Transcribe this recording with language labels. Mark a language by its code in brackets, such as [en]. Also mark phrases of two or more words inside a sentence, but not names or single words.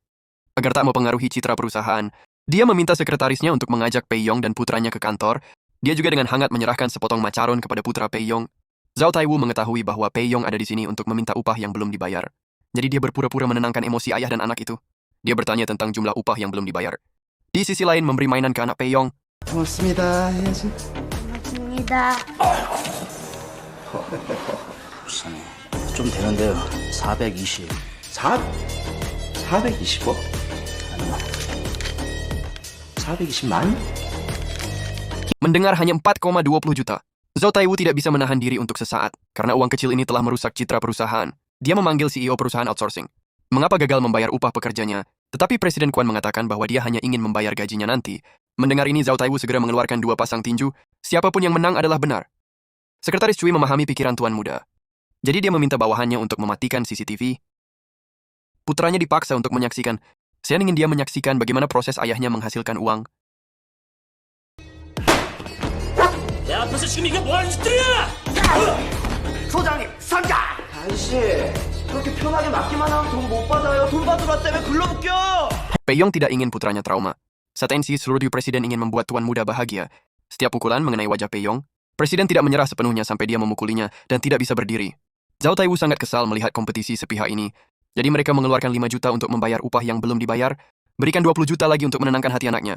[id] Agar tak mempengaruhi citra perusahaan, dia meminta sekretarisnya untuk mengajak Pei Yong dan putranya ke kantor. Dia juga dengan hangat menyerahkan sepotong macaron kepada putra Pei Yong. Zhao Taiwu mengetahui bahwa Pei Yong ada di sini untuk meminta upah yang belum dibayar. Jadi dia berpura-pura menenangkan emosi ayah dan anak itu. Dia bertanya tentang jumlah upah yang belum dibayar. Di sisi lain memberi mainan ke anak Pei Yong. [ko] 고맙습니다. 해야지. 고맙습니다. 비싸네. 좀 되는데요. 420. 420억? 아니요. 420만? [id] Mendengar hanya 4,20 juta. Zhao Taiwu tidak bisa menahan diri untuk sesaat, karena uang kecil ini telah merusak citra perusahaan. Dia memanggil CEO perusahaan outsourcing. Mengapa gagal membayar upah pekerjanya? Tetapi Presiden Quan mengatakan bahwa dia hanya ingin membayar gajinya nanti. Mendengar ini Zhao Taiwu segera mengeluarkan 2 pasang tinju. Siapapun yang menang adalah benar. Sekretaris Cui memahami pikiran tuan muda. Jadi dia meminta bawahannya untuk mematikan CCTV. Putranya dipaksa untuk menyaksikan. Saya ingin dia menyaksikan bagaimana proses ayahnya menghasilkan uang. 내 앞에서 지금 이게 뭐하는 짓들이야! 소장님, 상가! 아저씨, 그렇게 편하게 맡기만 하면 돈 못 받아요. 돈 받으러 왔다며 글러붙겨! Pei Yong tidak ingin putranya trauma. Saat NC, seluruh presiden ingin membuat tuan muda bahagia. Setiap pukulan mengenai wajah Pei Yong, presiden tidak menyerah sepenuhnya sampai dia memukulinya dan tidak bisa berdiri. Zhao Taiwu sangat kesal melihat kompetisi sepihak ini. Jadi mereka mengeluarkan 5 juta untuk membayar upah yang belum dibayar, berikan 20 juta lagi untuk menenangkan hati anaknya.